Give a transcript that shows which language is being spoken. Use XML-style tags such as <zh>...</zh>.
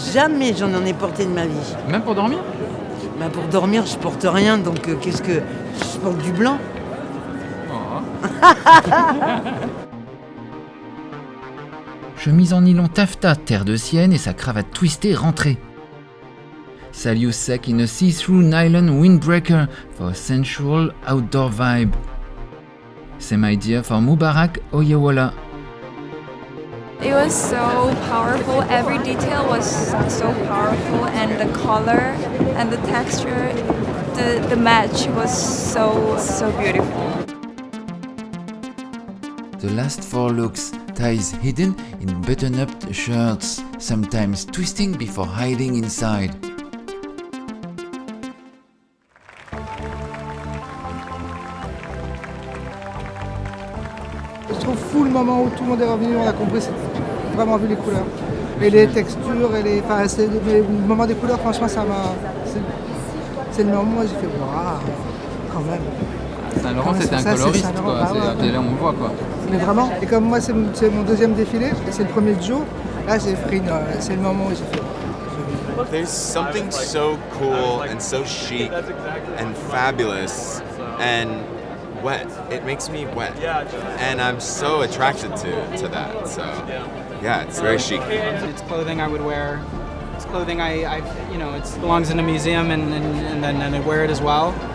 <fr>Jamais j'en ai porté de ma vie. Même pour dormir? Bah pour dormir, je porte rien, donc qu'est-ce que... Je porte du blanc. Oh. Chemise en nylon taffetas, terre de sienne et sa cravate twistée rentrée.</fr> <en>Salio sec in a see-through nylon windbreaker for a sensual outdoor vibe. Same idea for Mubarak Oyewala. It was so powerful. Every detail was so powerful, and the color and the texture, the match was so beautiful. The last four looks, ties hidden in button-up shirts, sometimes twisting before hiding inside.</en> <fr>Je trouve fou le moment où tout le monde est revenu, on a compris, c'est vraiment vu les couleurs. Et les textures, et les, enfin, le moment des couleurs, franchement, ça m'a... C'est le moment où j'ai fait waouh, quand même. Saint Laurent, c'était un coloriste, quoi. C'est là où on voit, quoi. Mais vraiment, et comme moi, c'est mon deuxième défilé, et c'est le premier de jour, là, j'ai pris c'est le moment où j'ai fait...</fr> <en>There's something so cool and so chic and fabulous and wet. It makes me wet. And I'm so attracted to that. So, yeah, it's very chic. It's clothing I would wear. It's clothing I it belongs in a museum and then I wear it as well.</en>